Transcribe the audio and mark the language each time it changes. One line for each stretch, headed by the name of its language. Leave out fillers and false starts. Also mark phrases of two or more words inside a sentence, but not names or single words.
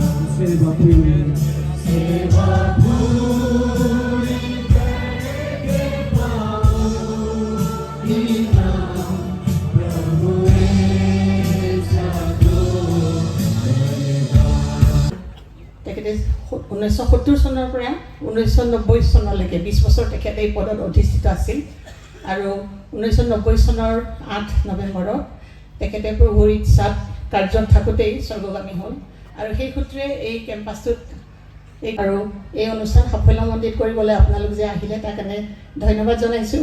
Hindi: सेवा पूरी करके पाऊंगी ना, प्रभु ऐसा दो वरदान।
Assamese: তেখেতে 1970 চনৰ পৰা 1990 চনলৈকে 20 বছৰ তেখেতে এই পদত অধিষ্ঠিত আছিল আৰু 1990 চনৰ 8 নৱেম্বৰত তেখেতে প্ৰভুৰ ইচ্ছাত কাৰ্যত থাকোঁতেই স্বৰ্গগামী হ'ল আৰু সেই সূত্ৰে এই কেম্পাছটোত আৰু এই অনুষ্ঠান সাফল্যমণ্ডিত কৰিবলৈ আপোনালোক যে আহিলে তাৰ কাৰণে ধন্যবাদ জনাইছোঁ।